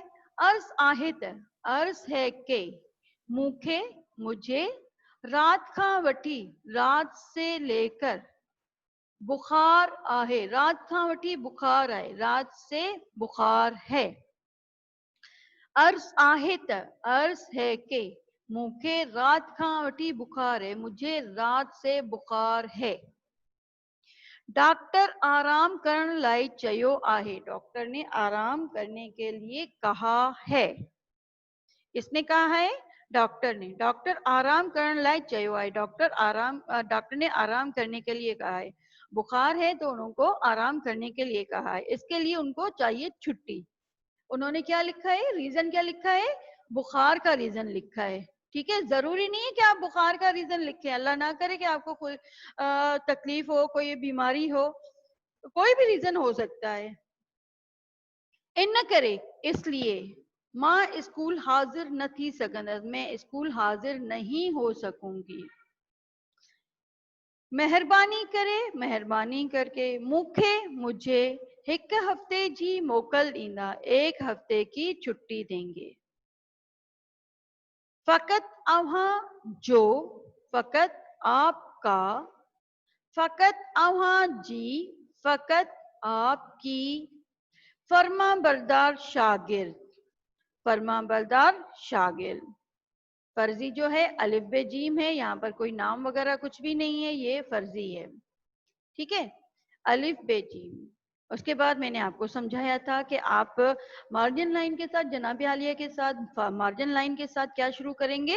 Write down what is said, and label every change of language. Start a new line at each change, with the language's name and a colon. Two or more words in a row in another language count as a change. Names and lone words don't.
Sindhi: अर्ज आहेत,
Urdu: عرض ہے کہ
Sindhi: मुखे मुझे रात खा वठी,
Urdu: رات سے لے کر
Sindhi: बुखार आहे, रात खा वठी बुखार आए,
Urdu: رات سے بخار ہے.
Sindhi: अर्ज आहेत,
Urdu: عرض ہے کہ
Sindhi: मुखे रात खा वठी बुखार है,
Urdu: مجھے رات سے بخار ہے.
Sindhi: डॉक्टर आराम करण लाइ चयो आहे,
Urdu: ڈاکٹر نے آرام کرنے کے لیے کہا ہے. کس نے کہا ہے؟ ڈاکٹر نے.
Sindhi: डॉक्टर आराम करण लाइ चयो आहे,
Urdu: ڈاکٹر نے آرام کرنے کے لیے کہا ہے. بخار ہے تو ان کو آرام کرنے کے لیے کہا ہے، اس کے لیے ان کو چاہیے چھٹی. انہوں نے کیا لکھا ہے؟ ریزن کیا لکھا ہے? بخار کا ریزن لکھا ہے، ٹھیک ہے؟ ضروری نہیں ہے کہ آپ بخار کا ریزن لکھیں، اللہ نہ کرے کہ آپ کو کوئی تکلیف ہو، کوئی بیماری ہو، کوئی بھی ریزن ہو سکتا ہے.
Sindhi: इन न करे इसलिए मां स्कूल हाजिर न थी सघंदसि,
Urdu: میں اسکول حاضر نہیں ہو سکوں گی.
Sindhi: मेहरबानी करे,
Urdu: مہربانی کر کے,
Sindhi: मूंखे मुझे 1 हफ्ते जी मोकल ॾींदा,
Urdu: 1 ہفتے کی چھٹی دیں گے.
Sindhi: फकत अव्हां जो,
Urdu: فقط آپ کا,
Sindhi: फकत अव्हां जी,
Urdu: فقط آپ کی,
Sindhi: फर्मा बरदार शागिर्द, फर्मा बरदार शागिर्द।
Urdu: فرضی جو ہے الف بے جیم ہے، یہاں پر کوئی نام وغیرہ کچھ بھی نہیں ہے، یہ فرضی ہے، ٹھیک ہے? الف بے جیم. اس کے بعد میں نے آپ کو سمجھایا تھا کہ آپ مارجن لائن کے ساتھ، جناب عالیہ کے ساتھ، مارجن لائن کے ساتھ کیا شروع کریں گے?